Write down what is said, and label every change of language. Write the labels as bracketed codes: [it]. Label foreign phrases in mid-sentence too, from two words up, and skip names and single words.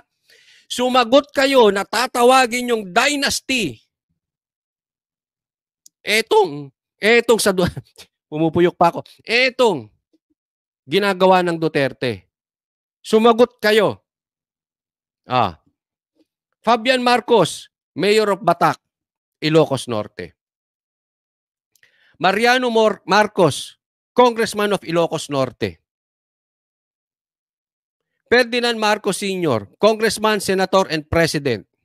[tl] Sumagot kayo na tatawagin yung dynasty. Etong sa pumupuyok pa ako. Etong ginagawa ng Duterte. Sumagot kayo. [en] Fabian Marcos, Mayor of Batac, Ilocos Norte. Mariano Marcos, Congressman of Ilocos Norte. Ferdinand Marcos Sr., Congressman, Senator, and President.